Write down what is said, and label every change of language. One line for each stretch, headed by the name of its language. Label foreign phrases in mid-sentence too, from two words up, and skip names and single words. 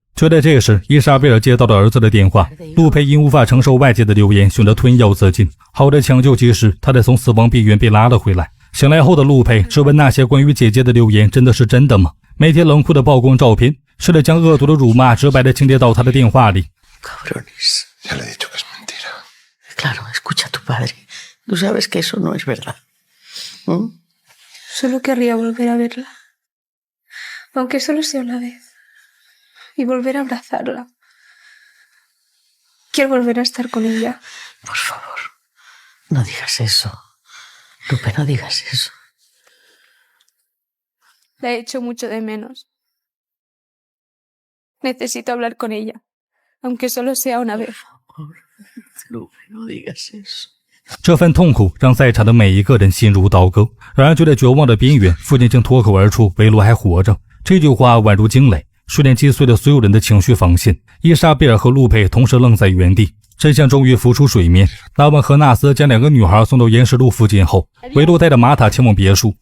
Chinese: 就在这时，伊莎贝尔接到了儿子的电话，陆佩因无法承受外界的流言，选择吞药自尽。好在抢救及时，他才从死亡边缘被拉了回来。醒来后的陆佩质问那些关于姐姐的流言真的是真的吗？每天冷酷的曝光照片，试着将恶毒的辱骂直白地倾跌到他的电话里。
Spanish: Cabrones. Ya le he dicho que es mentira. Claro, escucha a tu padre. Tú sabes que eso no es verdad. Solo querría volver a verla, aunque solo sea una vez, y volver a abrazarla. Quiero volver a estar con ella. Por favor, no digas eso. Lupe, no digas eso. La he hecho mucho de menos. Necesito hablar con ella, aunque solo sea una vez. Lupe, no digas eso.
Chinese: 这份痛苦让在场的每一个人心如刀割。然而就在绝望的边缘，父亲竟脱口而出：“维罗还活着。” 这句话宛如惊雷，瞬间击碎了所有人的情绪防线。伊莎贝尔和陆佩同时愣在原地。真相终于浮出水面。拉文和纳斯将两个女孩送到岩石路附近后，维罗带着玛塔前往别墅。